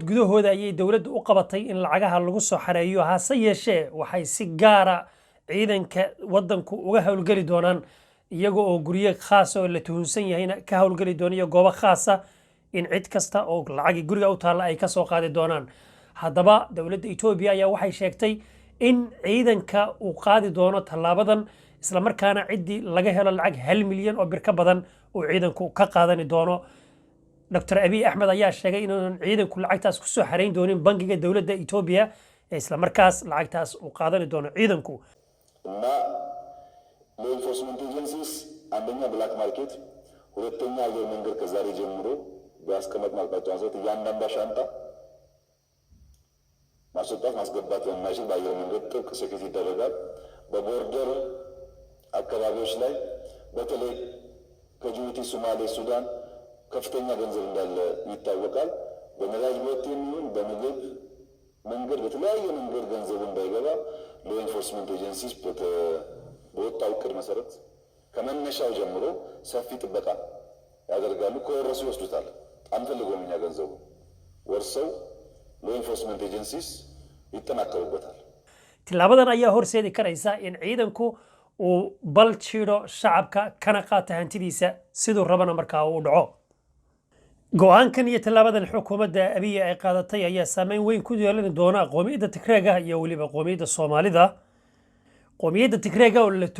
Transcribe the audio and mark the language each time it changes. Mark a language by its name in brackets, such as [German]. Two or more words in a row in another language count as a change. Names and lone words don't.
[Somali] gudahooda ayay dawladdu u qabatay in lacagaha lagu soo xareeyo hase yeeshee waxay si gaar ah ciidanka wadanku uga hawlgali doonaan iyaga oo guriye khaas oo la tuhunsan yahay ka hawlgali doonaya goobo khaas ah in cid kasta oo lacag guriga u taala ay ka soo qaadi doonaan haddaba dawladda Itoobiya ayaa waxay sheegtay in ciidanka uu qaadi doono talaabadan isla markaana cidii laga helo lacag 1 milyan oo bir ka badan oo ciidanku ka qaadani doono Dr. Abiy Ahmed ayaa sheegay inuu ciidanku lacagtaas ku soo xareyn doonin bangiga dawladda Itoobiya isla markaas lacagtaas uu qaadani doono ciidanku [English] law enforcement agencies [Amharic] አንደኛ ብላክ ማርኬት ሁለተኛ አየር መንገድ ከዛሬ ጀምሮ በአስቀመጥናቸው አንሰት ያንዳንዷ ሻንጣ ማስወጣት ማስገባት የማይችል በአየር መንገድ ጥብቅ ሴኩሪቲ ይደረጋል። በቦርደር አካባቢዎች ላይ በተለይ ከጅቡቲ፣ ሶማሌ፣ ሱዳን ከፍተኛ ገንዘብ እንዳለ ይታወቃል። በነዳጅ ቦቴ የሚሆን በምግብ መንገድ በተለያየ መንገድ ገንዘቡ እንዳይገባ [English] law enforcement agencies [Amharic] በወጣው ዕቅድ መሰረት ከመነሻው ጀምሮ ሰፊ ጥበቃ ያደርጋሉ። ከወረሱ ይወስዱታል። አንፈልገውም እኛ ገንዘቡ ወርሰው [English] law enforcement agencies [Amharic] ይጠናከሩበታል። [Somali] tilaabadan ayaa horseedi karaysa in ciidanku uu bal jiro shacabka kana qaata hantidiisa sidoo rabana markaa uu dhaco go'aankan iyo tilaabadan xukuumadda Abiy ay qaadatay ayaa saameyn weyn ku yeelan doona qoomiyadda Tigreega iyo waliba qoomiyadda Soomaalida qoomiyadda Tigreega oo la